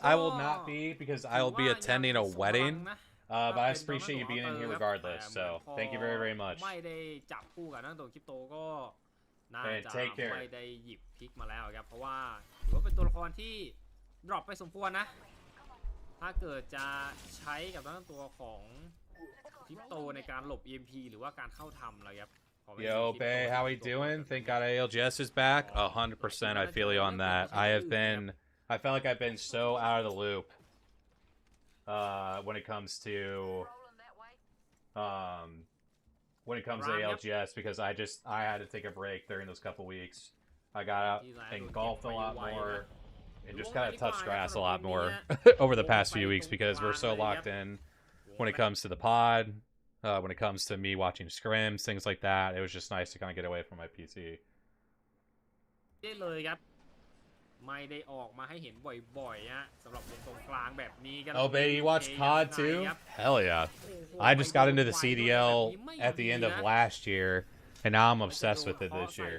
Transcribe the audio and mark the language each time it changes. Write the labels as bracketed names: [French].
[English] I will not be because I will be attending a wedding. But I appreciate you being in here regardless. So thank you very, very much. [Thai] ไม่ได้จับคู่กับนักตัวคริปโตก็น่า [English] Hey, [Thai] จะ [English] take care. [Thai] ไม่ได้หยิบพิกมาแล้วครับ เพราะว่าถือว่าเป็นตัวละครที่ดรอปไปสมควรนะ ถ้าเกิดจะใช้กับนักตัวของคริปโตในการหลบ EMP หรือว่าการเข้าทำอะไรครับ [English] Yo, Bay, how we doing? Thank God ALGS is back. 100%. I feel you on that. I felt like I've been so out of the loop when it comes to ALGS because I had to take a break during those couple weeks. I got out and golfed a lot more and just kind of touched grass a lot more over the past few weeks because we're so locked in when it comes to the pod, when it comes to me watching scrims, things like that. It was just nice to kind of get away from my PC. [Thai] ได้เลยครับ ไม่ได้ออกมาให้เห็นบ่อยๆฮะสำหรับวงตรงกลางแบบนี้ครับ [English] Oh, baby, you watch COD too? Hell yeah. I just got into the CDL at the end of last year, and now I'm obsessed with it this year.